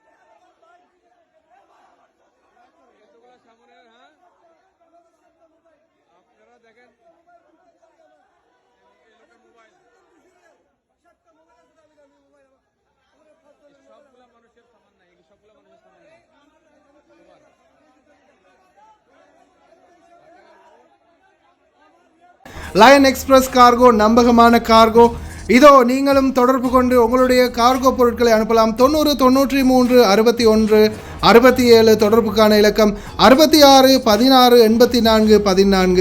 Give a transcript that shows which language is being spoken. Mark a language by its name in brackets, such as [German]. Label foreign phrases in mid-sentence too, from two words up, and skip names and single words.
[Bangla] এতগুলা সামানের, হ্যাঁ আপনারা দেখেন এই লোকের মোবাইল, সবগুলা মানুষের সামান নাই, সবগুলা মানুষের সামান নাই। [Tamil] லயன் எக்ஸ்பிரஸ் கார்கோ நம்பகமான கார்கோ. இதோ நீங்களும் தொடர்பு கொண்டு உங்களுடைய கார்கோ பொருட்களை அனுப்பலாம். 90 93 61 67 தொடர்புக்கான இலக்கம் 66 16 84 14.